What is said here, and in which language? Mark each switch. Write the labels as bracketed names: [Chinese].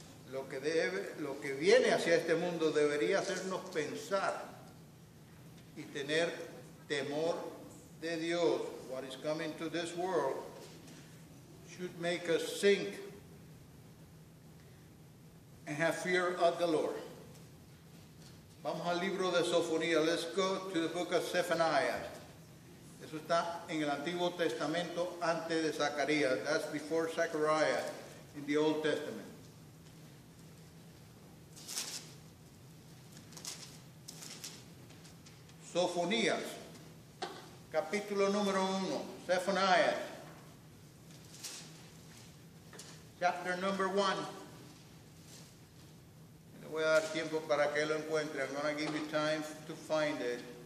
[Spanish] Lo que viene hacia este mundo debería hacernos pensar y tener temor de Dios. [English] What is coming to this world should make us think and have fear of the Lord. [Spanish] Vamos al libro de Sofonía. [English] Let's go to the book of Zephaniah. [Spanish] Eso está en el Antiguo Testamento antes de Zacarías. [English] That's before Zechariah in the Old Testament. [Spanish] Sofonías, capítulo número 1, [English] Zephaniah, chapter number 1. [Spanish] Le voy a dar tiempo para que lo encuentre. [English] I'm going to give you time to find it.